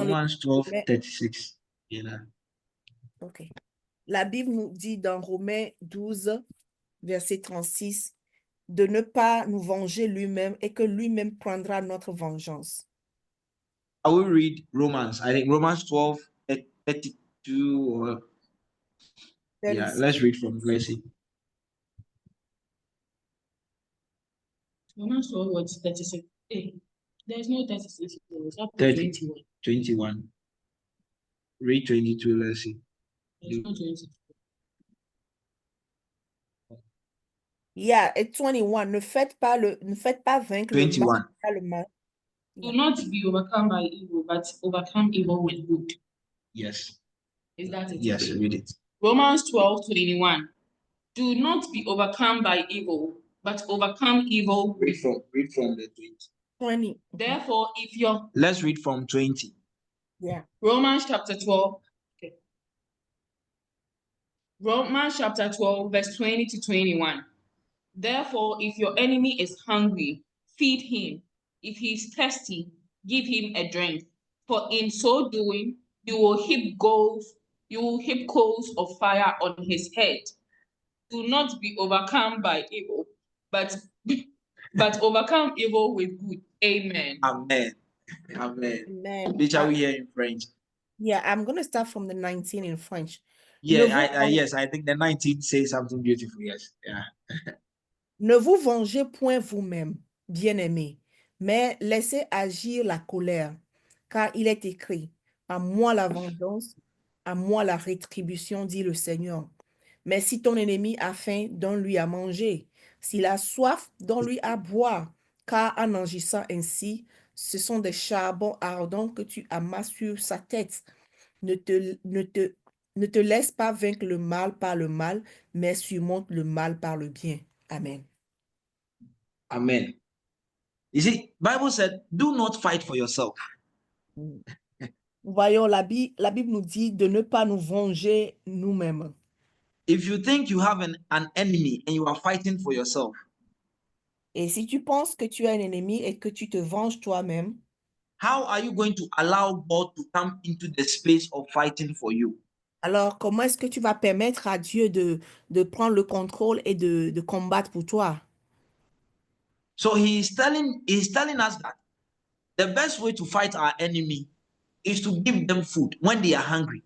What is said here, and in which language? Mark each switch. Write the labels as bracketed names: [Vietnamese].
[English] Romans 12, [French] Romains- [English] 36. Yeah. Ok. [French] La Bible nous dit dans Romains 12, verset 36, de ne pas nous venger lui-même et que lui-même prendra notre vengeance. [English] I will read Romans. I think Romans 12, 32. Or, yeah, let's read from verse. Romans 12, what, 36? Hey, there's no 36. It's up to 30. 21. 21. Read 22, let's see. There's no 22. [French] Yeah, et 21, ne faites pas vaincre le 21. mal par le mal. [English] Do not be overcome by evil, but overcome evil with good. Yes. Is that it? Yes, read it. Romans 12, 21. Do not be overcome by evil, but overcome evil with good. Read from the 20. 20. Therefore, if you're Let's read from 20. Yeah. Romans chapter 12. Okay. Romans chapter 12, verse 20 to 21. Therefore, if your enemy is hungry, feed him. If he is thirsty, give him a drink. For in so doing, you will heap coals of fire on his head. Do not be overcome by evil, but overcome evil with good. Amen. Amen. Amen. Amen. Which are we here in French? Yeah, I'm going to start from the 19 in French. [French] Ne [English] Yeah, [French] vous, [English] yes, I think the 19th says something beautiful. Yes, yeah. [French] ne vous vengez point vous-même, bien-aimés, mais laissez agir la colère, car il est écrit, à moi la vengeance, à moi la rétribution, dit le Seigneur. Mais si ton ennemi a faim, donne-lui à manger. S'il a soif, donne-lui à boire. Car en agissant ainsi, ce sont des charbons ardents que tu amasses sur sa tête. Ne te laisse pas vaincre le mal par le mal, mais surmonte le mal par le bien. Amen. Amen. [English] You see, Bible said, do not fight for yourself. [French] Voyons, la Bible nous dit de ne pas nous venger nous-mêmes. [English] If you think you have an enemy and you are fighting for yourself, [French] Et si tu penses que tu as un ennemi et que tu te venges toi-même, [English] how are you going to allow God to come into the space of fighting for you? [French] alors comment est-ce que tu vas permettre à Dieu de prendre le contrôle et de combattre pour toi? [English] So he's telling us that the best way to fight our enemy is to give them food when they are hungry.